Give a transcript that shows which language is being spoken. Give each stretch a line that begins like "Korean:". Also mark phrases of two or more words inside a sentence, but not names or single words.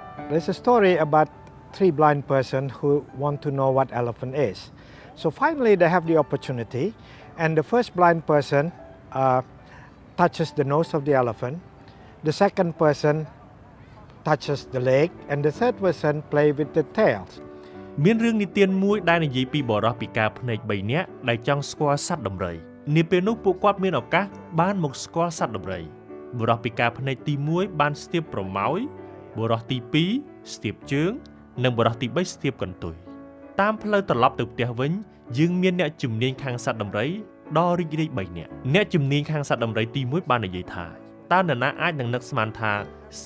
English: There's a story about three blind person who want to know what elephant is. So finally they have the opportunity, and the first blind person touches the nose of the elephant. The second person touches the leg, and the third person play with the tails.
Khmer: មានរឿងនិទានមួយដែលនិយាយពីបរិសុទ្ធពិការភ្នែក3នាក់ដែលចង់ស្គាល់សត្វដំរីនាពេលនោះពួកគាត់មានឱកាសបានមកស្គាល់សត្វដំរីបរិសុទ្ធពិការភ្នែកទី1បានស្ទាបប្រម៉ោយបរិសុទ្ធទី2ស្ទាបជើងនិងបរិសុទ្ធទី3ស្ទាបកន្ទុយតាមផ្លូវត្រឡប់ទៅផ្ទះវិញយើងមានអ្នកជំនាញខាងសត្វដំរីដ៏រីករាយ3នាក់អ្នកជំនាញខាងសត្វដំរីទី1បាននិយាយថាតើនរណាអាចនឹងនឹកស្មានថាស